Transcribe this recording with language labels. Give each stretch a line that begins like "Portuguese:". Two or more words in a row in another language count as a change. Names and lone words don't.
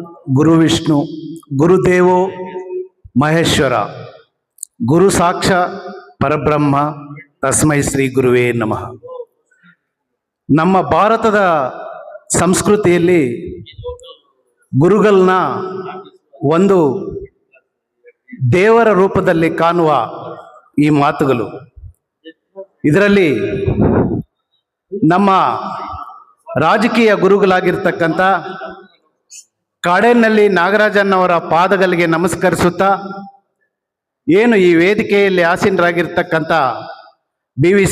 Sanskrit: ಗುರು ವಿಷ್ಣು, ಗುರುದೇವೋ ಮಹೇಶ್ವರ, ಗುರು ಸಾಕ್ಷ ಪರಬ್ರಹ್ಮ, ತಸ್ಮೈ ಶ್ರೀ ಗುರುವೇ ನಮಃ.
Kannada: ನಮ್ಮ ಭಾರತದ ಸಂಸ್ಕೃತಿಯಲ್ಲಿ ಗುರುಗಳನ್ನ ಒಂದು ದೇವರ ರೂಪದಲ್ಲಿ ಕಾಣುವ ಈ ಮಾತುಗಳು. ಇದರಲ್ಲಿ ನಮ್ಮ ರಾಜಕೀಯ ಗುರುಗಳಾಗಿರ್ತಕ್ಕಂಥ ಕಾಡೇನಹಳ್ಳಿ ನಾಗರಾಜನ್ನವರ ಪಾದಗಳಿಗೆ ನಮಸ್ಕರಿಸುತ್ತಾ, ಏನು ಈ ವೇದಿಕೆಯಲ್ಲಿ ಆಸೀನರಾಗಿರ್ತಕ್ಕಂಥ ಬಿ ವಿ